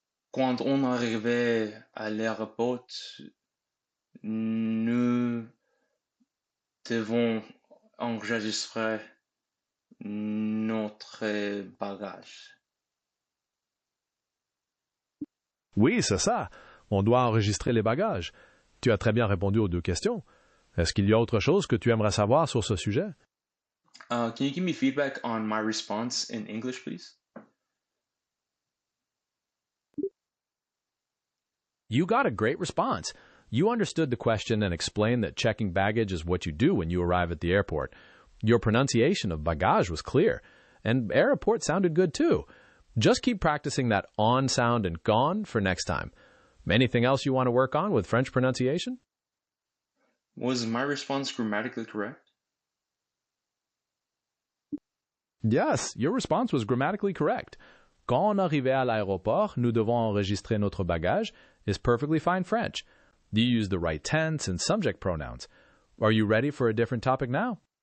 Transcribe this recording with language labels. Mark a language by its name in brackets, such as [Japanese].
[French] Quand on arrivait à l'aéroport, nous devons enregistrer notre bagage. Oui, c'est ça. On doit enregistrer les bagages. Tu as très bien répondu aux 2 questions. Est-ce qu'il y a autre chose que tu aimerais savoir sur ce sujet? [English] Can you give me feedback on my response in English, please? You got a great response. You understood the question and explained that checking baggage is what you do when you arrive at the airport. Your pronunciation of bagage was clear, and airport sounded good too. Just keep practicing that on sound and gone for next time. Anything else you want to work on with French pronunciation? Was my response grammatically correct? Yes, your response was grammatically correct. [French] Quand on arrivait à l'aéroport, nous devons enregistrer notre bagage [English] is perfectly fine French. You use the right tense and subject pronouns. Are you ready for a different topic now?